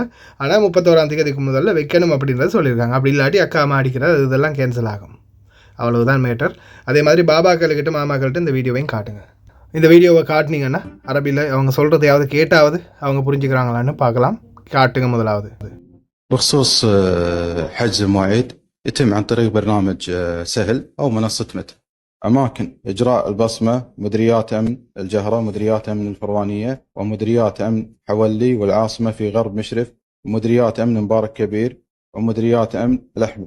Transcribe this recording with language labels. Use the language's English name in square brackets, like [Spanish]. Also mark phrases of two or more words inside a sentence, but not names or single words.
[Tamil] ஆனால் 31 முதல்ல வைக்கணும் அப்படின்றத சொல்லியிருக்காங்க. அப்படி இல்லாட்டி அக்காம அடிக்கிறது இதெல்லாம் கேன்சல் ஆகும், அவ்வளவுதான் மேட்டர். அதே மாதிரி பாபாக்கள்கிட்ட மாமாக்கள்கிட்ட இந்த வீடியோவையும் காட்டுங்க. இந்த வீடியோவை காட்டினீங்கன்னா அரபியில் அவங்க சொல்கிறதையாவது கேட்டாவது அவங்க புரிஞ்சுக்கிறாங்களான்னு பார்க்கலாம். காட்டுங்க முதலாவது. [Arabic] بخصوص حجز المواعيد يتم عن طريق برنامج سهل أو منصة متر. أماكن إجراء البصمة مديريات أمن الجهرة، مديريات أمن الفروانية، ومديريات أمن حولي والعاصمة في غرب مشرف، ومديريات أمن مبارك كبير، ومديريات أمن الأحمدي.